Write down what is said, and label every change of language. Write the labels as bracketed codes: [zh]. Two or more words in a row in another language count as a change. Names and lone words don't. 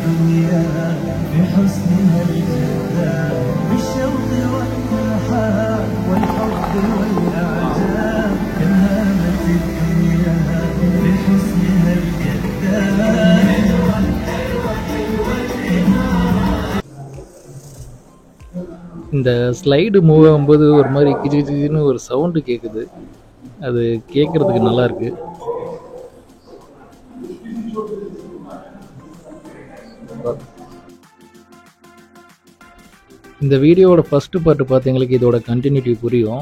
[ar] الدنيا بحسنها الجذاب بالشوق والترحاب والحب والأعجاب كهامة الدنيا بحسنها الجذاب. [ta] இந்த [en] slide move [ta] ஆகும்போது ஒரு மாதிரி கிச்சு கிச்சுன்னு ஒரு சவுண்டு கேட்குது. அது கேட்குறதுக்கு நல்லா இருக்கு. இந்த வீடியோவோட [en] first part [ta] பார்த்தவங்களுக்கு இதோட கண்டினியூட்டி புரியும்.